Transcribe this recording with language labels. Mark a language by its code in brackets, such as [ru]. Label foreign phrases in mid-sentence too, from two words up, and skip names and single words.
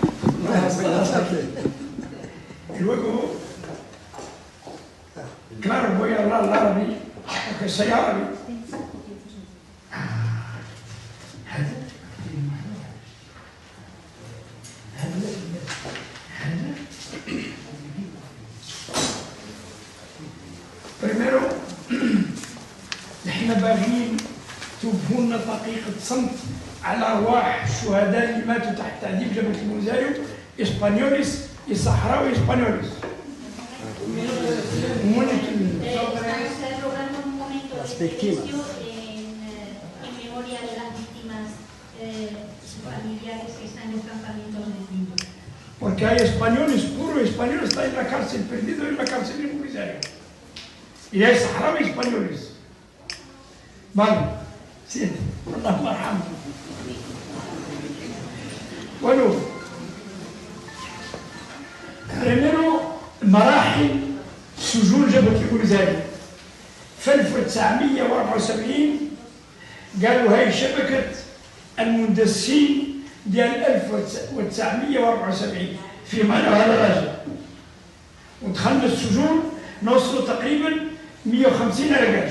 [es] Y luego, claro, voy a hablar árabe, porque soy árabe. Primero, [ar] نحن باغيين توقفوا لنا دقيقة صمت على أرواح الشهداء اللي ماتوا تحت تعذيب جبهة البوليساريو إسبانيوليس الصحراوي إسبانيوليس. [es] Las víctimas. En memoria de las víctimas familiares que están en los campamentos del mundo. Porque hay españoles, puro español está en la cárcel, perdido en la cárcel del Polisario. Y hay saharauis españoles. Vale, sí, [ar] الله مرحم. [es] Bueno, primero [ar] مراحل سجون جبهة البوليساريو. في 1974 قالوا هاي شبكة المندسين ديال 1974 في معنى هذا الرجل. ودخلنا السجون نوصلوا تقريبا 150 رجال.